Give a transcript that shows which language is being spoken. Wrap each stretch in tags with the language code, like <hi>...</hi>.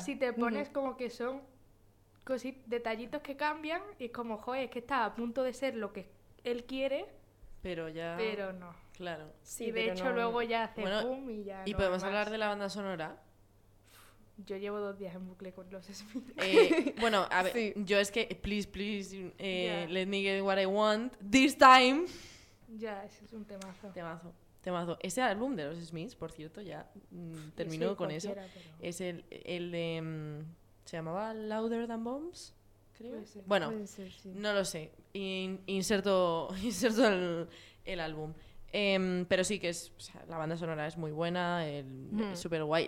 <es>Si te pones como que son detallitos que cambian y es como, joder, es que está a punto de ser lo que él quiere. Pero ya... Pero no. Claro. Sí, y de hecho luego ya hace boom y ya ¿Y no podemos hablar de la banda sonora? Yo llevo 2 días en bucle con los Smiths. Yo es que,</es> <en>please, let me get what I want this time.</en> <es>Ya, ese es un temazo. Temazo. Temazo. Ese álbum de los Smiths, por cierto, ya terminó con eso. Pero... Es el de... ¿Se llamaba Louder Than Bombs? Creo. Puede ser, bueno, puede ser, sí. No lo sé. Inserto el álbum. Pero sí que es... O sea, la banda sonora es muy buena, es súper guay.</es>